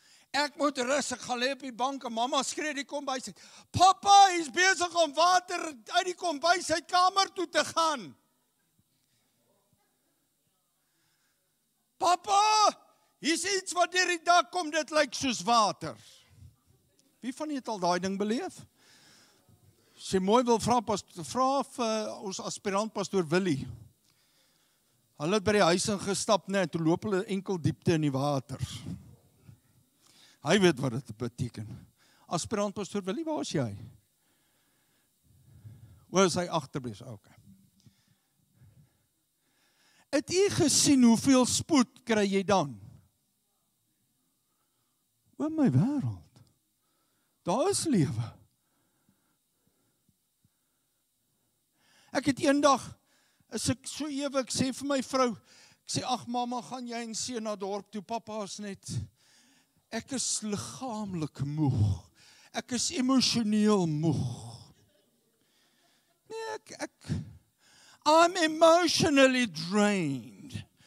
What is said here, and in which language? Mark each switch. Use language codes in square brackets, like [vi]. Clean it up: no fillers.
[af] Ek moet rus, ek gaan lê op die bank en mamma skree die kombuis uit. Papa, hy is besig om water uit die kombuis uit kamer toe te gaan. Papa, hier's iets wat deur die dak kom, dit lyk soos water. Wie van julle het al daai ding beleef? As jy mooi wil vra ons aspirant pastoor Willie. Hulle het by die huis ingestap, toe loop hulle enkel diepte in die water. Hy weet wat dit beteken. Aspirant pastoor Willie, waar is jy? Is hy agterbleef? Okay. Het jy gesien hoeveel spoed kry jy dan? O my wêreld. Daar is lewe. Ek het eendag, as ek so ewig sê vir my vrou, ek sê, ag mamma, gaan jy en seun na dorp toe, papa is net, ek is liggaamlik moeg, ek is emosioneel moeg. Nee, [en] I'm emotionally drained.